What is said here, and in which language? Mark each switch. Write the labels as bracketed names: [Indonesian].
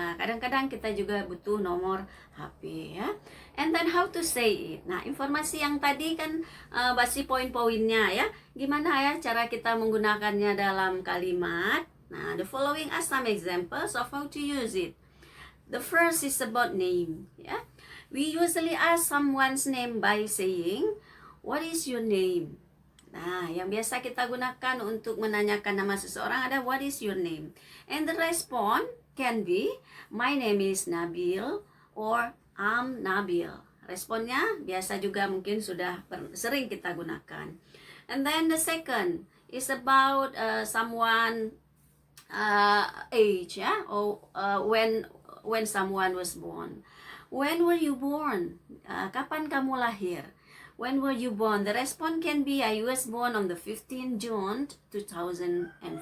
[Indonesian] Kadang-kadang kita juga butuh nomor HP, ya. [English] And then how to say it. [Indonesian] Nah, informasi yang tadi kan basi poin-poinnya, ya. Gimana ya cara kita menggunakannya dalam kalimat? [English] Nah, the following are some examples of how to use it. The first is about name, ya. We usually ask someone's name by saying, what is your name? [Indonesian] Nah, yang biasa kita gunakan untuk menanyakan nama seseorang ada [English] what is your name? And the response can be, my name is Nabil, or I'm Nabil. [Indonesian] Responnya biasa juga mungkin sudah sering kita gunakan. [English] And then the second is about someone age, ya, or when someone was born. When were you born? [Indonesian] Kapan kamu lahir? [English] When were you born? The response can be, I was born on the 15th June 2004.